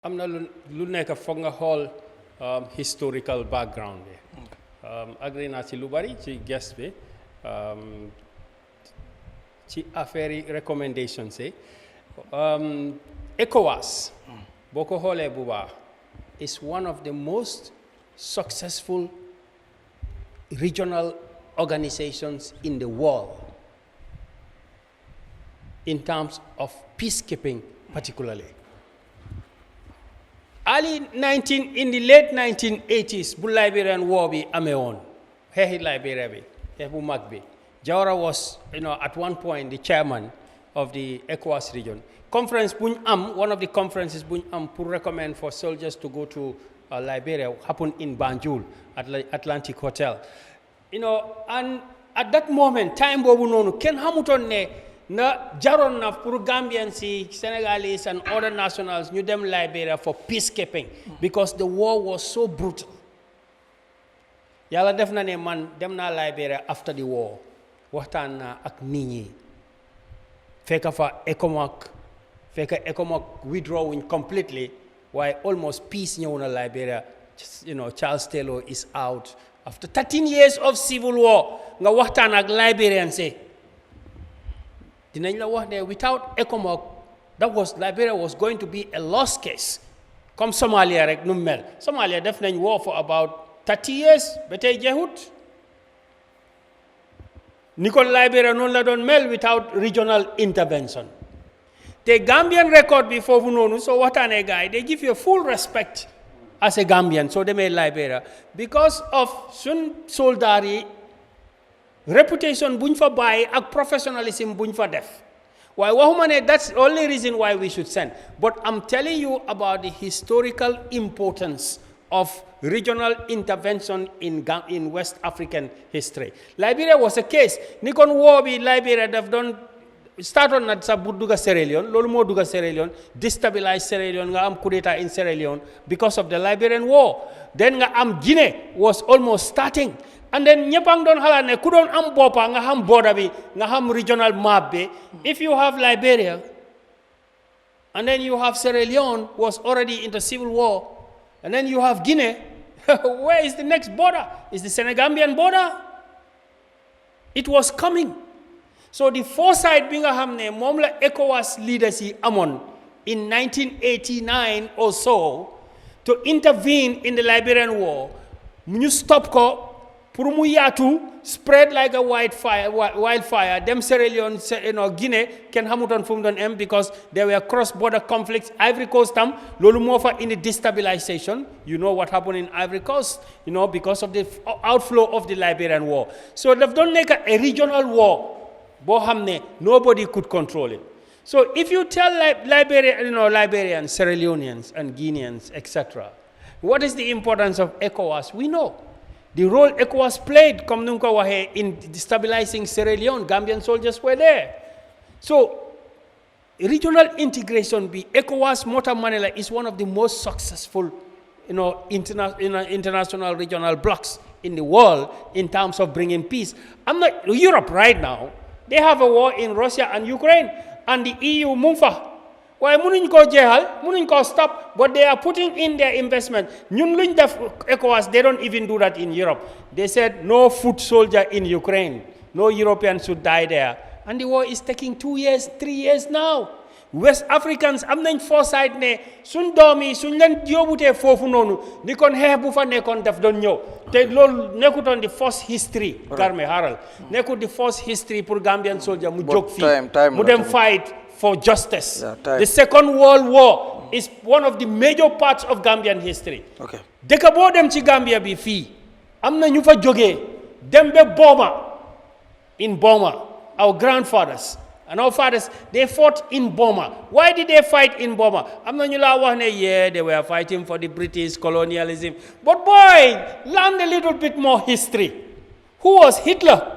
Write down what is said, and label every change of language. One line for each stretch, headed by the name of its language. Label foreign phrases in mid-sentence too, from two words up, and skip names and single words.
Wolof: am na lu nekk foog nga xool
English: historical background
Wolof: bi agree naa ci lu bari ci guest bi ci affaire yi recommendations yi ECOWAS boo ko xoolee bu baax
English: is one of the most successful regional organizations in the world in terms of peacekeeping particularly. In the late 1980s,
Wolof: bu
English: Liberian war
Wolof: bi amee woon xeexi Liberia bi xeex bu mag bi Jawara
English: was at one point the chairman of the ECOWAS region. Conference
Wolof: buñ am,
English: one of the conferences
Wolof: buñ am pour
English: recommend for soldiers to go to Liberia happened in Banjul at Atlantic Hotel. And at that moment time
Wolof: boobu noonu kenn xamutoon ne na jaroon na pour Gambians,
English: Senegalese and other nationals
Wolof: ñu dem
English: Liberia for peacekeeping because the war was so brutal.
Wolof: Yàlla def na ne man dem naa Liberia
English: after the war
Wolof: waxtaan naa ak nit ñi fekk fa ECOMOG
English: withdrawing completely
Wolof: waaye
English: almost peace
Wolof: ñëw na Liberia.
English: Charles Taylor is out after 13 years of civil war
Wolof: nga waxtaan ak Liberians dinañ la wax ne
English: without ECOMOG Liberia was going to be a lost case
Wolof: comme Somalia rek nu mel. Somalia def nañ war
English: for about 30 years
Wolof: ba tey jeexut ni kon Liberia noonu la doon mel
English: without regional intervention. The Gambian record
Wolof: bi foofu noonu soo waxtaanee gars yi
English: they give you full respect as a Gambian
Wolof: so demee Liberia
English: because of
Wolof: sun soldaar yi reputation buñ fa bàyyi ak professionalism buñ fa def waaye waxuma ne
English: that's the only reason why we should send, but I'm telling you about the historical importance of regional intervention in West African history. Liberia was a case
Wolof: ni kon war bi Liberia daf doon
English: start on
Wolof: at sa bu dugga Sierra Leone loolu moo dugga Sierra Leone
English: destabilize Sierra Leone
Wolof: nga am
English: coup d'etat in Sierra Leone because of the Liberian war. Then
Wolof: nga am
English: Guinea was almost starting.
Wolof: And then ñeppang doon xalaat ne ku doon am boppa nga xam border bi nga xam
English: regional map
Wolof: bi.
English: If you have Liberia and then you have Sierra Leone was already in the civil war and then you have Guinea, where is the next border? Is the Senegambian border? It was coming. So the foresight
Wolof: bi nga xam ne moom la
English: ECOWAS leaders yi amoon in 1989 or so to intervene in the Liberian war
Wolof: ñu stop ko pour mu yaatu
English: spread like a wildfire
Wolof: dem Sierra Leone Guinea kenn xamutoon fu mu doon am
English: because there were cross-border conflicts.
Wolof: Ivory Coast tam loolu moo fa indi destabilization.
English: You know what happened in Ivory Coast because of the outflow of the Liberian war. So
Wolof: daf doon nekk
English: a regional war
Wolof: boo xam ne
English: nobody could control it. So if you tell Liberians, Sierra Leoneans and Guineans, etc., what is the importance of ECOWAS? We know. The role ECOWAS played,
Wolof: comme nu ko waxee,
English: in destabilizing Sierra Leone, Gambian soldiers were there. So, regional integration, ECOWAS Mota Manila is one of the most successful, international regional blocs in the world in terms of bringing peace. Europe right now, they have a war in Russia and Ukraine, and the EU mungfa. Why
Wolof: munuñ ko jeexal munuñ ko stop,
English: but they are putting in their investment.
Wolof: Ñun luñ def
English: ECOWAS, they don't even do that in Europe. They said no foot soldier in Ukraine, no European should die there, and the war is taking 2 years 3 years now.
Wolof: West Africans am nañ foresight ne suñ doom yi suñ leen yóbbutee foofu noonu ni kon xeex bu fa nekkoon daf doon ñëw te loolu nekkutoon di
English: first history
Wolof: Karme Haral nekkut di
English: first history
Wolof: pour Gambian soldier mu jóg fii mu dem
English: fight for justice. The Second World War is one of the major parts of Gambian history. Okay.
Wolof: Dëkk boo dem ci Gambia bi fii am na ñu fa jógee dem ba Boma.
English: In Boma, our grandfathers and our fathers, they fought in Boma. Why did they fight in Boma?
Wolof: am na ñu laa wax ne
English: they were fighting for the British colonialism. But boy, learn a little bit more history. Who was Hitler?